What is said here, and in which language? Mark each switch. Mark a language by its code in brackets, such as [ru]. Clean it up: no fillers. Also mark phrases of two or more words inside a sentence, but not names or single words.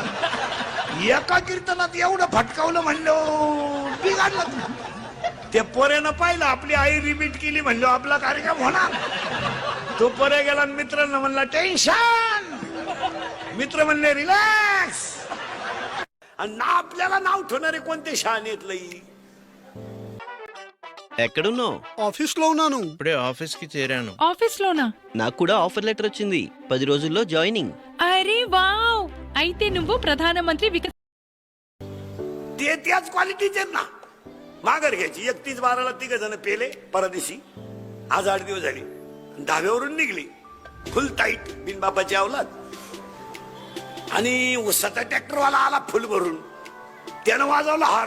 [mr] एका कीर्तनात एवढं फटकावलं म्हणलं, बिघडला. त्या पोऱ्यानं पाहिलं, आपली आई रिपीट केली, म्हणलं आपला कार्यक्रम होणार. तो पोऱ्या गेला, मित्रांना म्हणला टेन्शन. मित्र म्हणले रिलॅक्स. आणि ना आपल्याला नाव ठेवणारे कोणते शाळेतलं? [te] ఎక్కడున్నావు? ఆఫీస్లో ఉన్నాను. ఇప్పుడే ఆఫీస్ కి చేరాను. ఆఫీస్లోనా? నాకు కూడా ఆఫర్ లెటర్ వచ్చింది. 10 రోజుల్లో జాయినింగ్. అరే వావ్, అయితే నువ్వు ప్రధానమంత్రి [mr] ते त्याच क्वालिटीचे ना. माघार घ्यायची. 31/12ला 3 जण पेले परदेशी. आज 8 दिवस झाले. धाब्यावरून निघली [en] full tight, [mr] बिन बापाची अवलाद. आणि उसाचा ट्रॅक्टरवाला आला फुल भरून, त्यानं वाजवलं हॉर्न.